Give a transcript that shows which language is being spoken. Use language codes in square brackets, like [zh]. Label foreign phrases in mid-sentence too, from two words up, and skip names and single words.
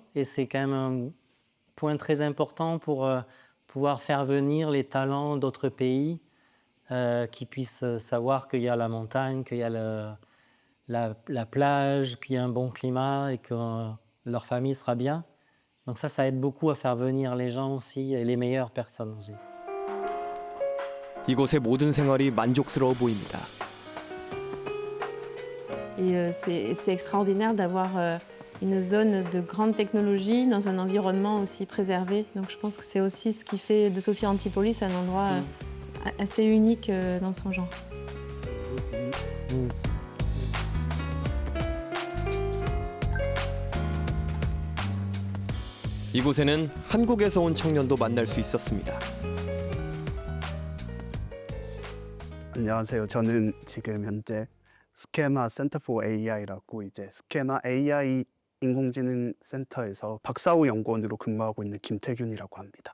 [fr] Et c'est quand même un point très important pour pouvoir faire venir les talents d'autres pays qui puissent savoir qu'il y a la montagne, qu'il y a la plage, qu'il y a un bon climat et que leur famille sera bien. Donc ça aide beaucoup à faire venir les gens aussi et les meilleures personnes aussi. [ko] 이곳의 모든 생활이 만족스러워 보입니다. [fr] Et c'est extraordinaire d'avoir une zone de grande technologie dans un environnement aussi préservé. Donc je pense que c'est aussi ce qui fait de Sophia Antipolis un endroit assez unique dans son genre. [ko] 이곳에는 한국에서 온 청년도 만날 수 있었습니다. 안녕하세요. 저는 지금 현재 스케마 센터 포 AI라고 이제 스케마 AI 인공지능 센터에서 박사후 연구원으로 근무하고 있는 김태균이라고 합니다.